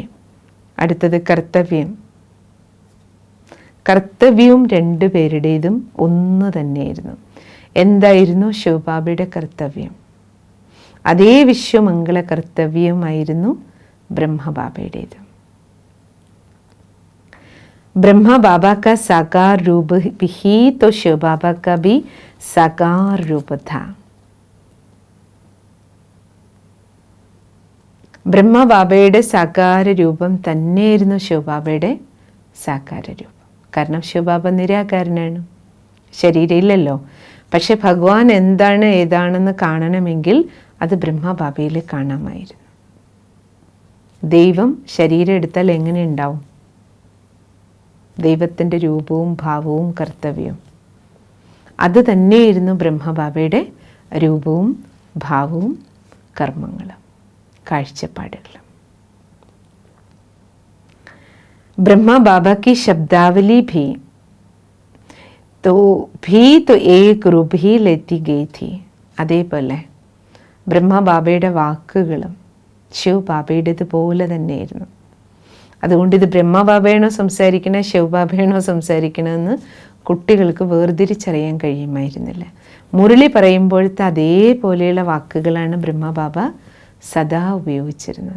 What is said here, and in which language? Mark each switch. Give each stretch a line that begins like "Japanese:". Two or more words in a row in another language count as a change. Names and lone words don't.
Malayalam: അടുത്തത് കർത്തവ്യം. കർത്തവ്യവും രണ്ടുപേരുടേതും ഒന്ന് തന്നെയായിരുന്നു. എന്തായിരുന്നു ശിവബാബയുടെ കർത്തവ്യം? അതേ വിശ്വമംഗള കർത്തവ്യമായിരുന്നു ബ്രഹ്മബാബയുടേത്.
Hindi: ब्रह्मा बाबा का साकार रूप ही तो शिव बाबा का भी साकार रूप था.
Malayalam: ബ്രഹ്മബാബയുടെ സാകാര രൂപം തന്നെയായിരുന്നു ശിവബാബയുടെ സാകാര രൂപം. കാരണം ശിവബാബ നിരാകാരനാണ്, ശരീരമില്ലല്ലോ. പക്ഷെ ഭഗവാൻ എന്താണ് ഏതാണെന്ന് കാണണമെങ്കിൽ അത് ബ്രഹ്മബാബയിൽ കാണാമായിരുന്നു. ദൈവം ശരീരം എടുത്താൽ എങ്ങനെ ഉണ്ടാവും? ദൈവത്തിൻ്റെ രൂപവും ഭാവവും കർത്തവ്യവും അത് തന്നെയായിരുന്നു ബ്രഹ്മബാബയുടെ രൂപവും ഭാവവും കർമ്മങ്ങളും കാഴ്ചപ്പാടുകളും.
Hindi: ബ്രഹ്മബാബ की शब्दावली भी तो एक रूप ही लेती गई थी.
Malayalam: അതേപോലെ ബ്രഹ്മബാബയുടെ വാക്കുകളും ശിവബാബയുടേതുപോലെ തന്നെയായിരുന്നു. അതുകൊണ്ട് ഇത് ബ്രഹ്മബാബയാണോ സംസാരിക്കണേ ശിവബാബയാണോ സംസാരിക്കണമെന്ന് കുട്ടികൾക്ക് വേർതിരിച്ചറിയാൻ കഴിയുമായിരുന്നില്ല. മുരളി പറയുമ്പോഴത്തെ അതേപോലെയുള്ള വാക്കുകളാണ് ബ്രഹ്മബാബ സദാ ഉപയോഗിച്ചിരുന്നത്.